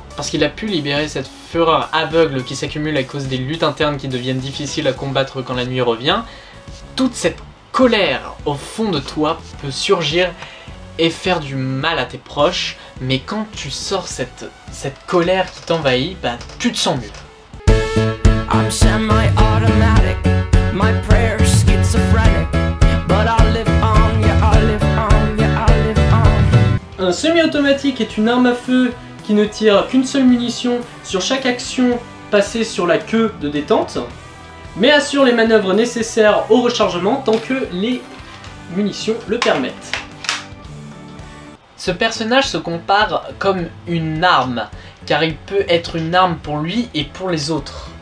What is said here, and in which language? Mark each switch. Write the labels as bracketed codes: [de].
[fr] Parce qu'il a pu libérer cette fureur aveugle qui s'accumule à cause des luttes internes qui deviennent difficiles à combattre quand la nuit revient. Toute cette colère au fond de toi peut surgir et faire du mal à tes proches, mais quand tu sors cette colère qui t'envahit, bah tu te sens mieux. [en] I'm semi-automatic, my prayers schizophrenic, but I'll live on, yeah, I'll live on, yeah, I'll live on. [fr] Un semi-automatique est une arme à feu qui ne tire qu'une seule munition sur chaque action passée sur la queue de détente, mais assure les manœuvres nécessaires au rechargement tant que les munitions le permettent. Ce personnage se compare comme une arme, car il peut être une arme pour lui et pour les autres.